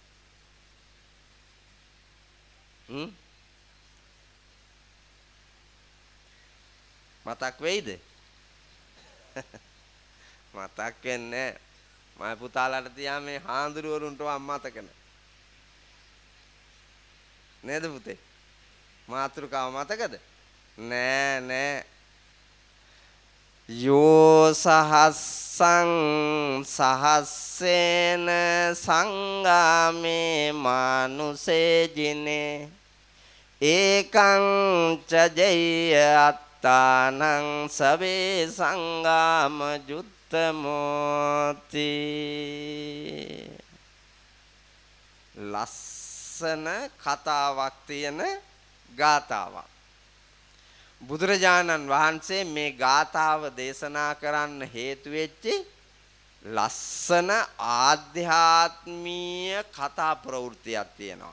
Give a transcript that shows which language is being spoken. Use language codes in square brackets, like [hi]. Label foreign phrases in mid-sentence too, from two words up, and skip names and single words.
[si] මතක් වෙයිද? මතක් වෙන්නේ මම පුතාලාට තියා මේ හාඳුරුවරුන්ට මතක නේද පුතේ? මාතෘකාව මතකද? නෑ [pi] යෝ සහස්සං සහස්සේන සංගාමේ මානුසේ ජිනේ ඒකං ච ජය අත්තානං සවේ සංගාම ජුත්තමෝති. [si] ලස්සන කතාවක් තියෙන ගාතාවක්. බුදුරජාණන් වහන්සේ මේ ගාථාව දේශනා කරන්න හේතු වෙච්චි ලස්සන ආධ්‍යාත්මීය කතා ප්‍රවෘත්තියක් තියෙනවා.